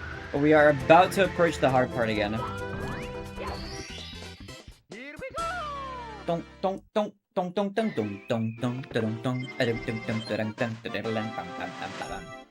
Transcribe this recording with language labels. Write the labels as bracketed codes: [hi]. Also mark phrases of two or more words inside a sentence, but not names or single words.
[en] We are about to approach the hard part again. Dong dong dong dong dong dong dong dong dong dong dong dong.